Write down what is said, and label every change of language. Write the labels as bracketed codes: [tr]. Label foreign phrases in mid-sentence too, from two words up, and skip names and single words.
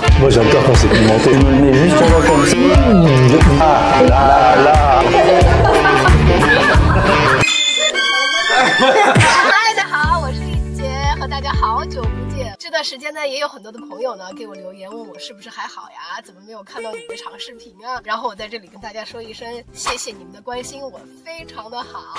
[fr] Moi j'adore quand c'est pimenté. Je me le mets juste en bas comme ça. Ah là là. [zh] 嗨，大家好，我是丽子姐，和大家好久不见。这段时间呢，也有很多的朋友呢给我留言问我是不是还好呀？怎么没有看到你的长视频啊？然后我在这里跟大家说一声，谢谢你们的关心，我非常的好。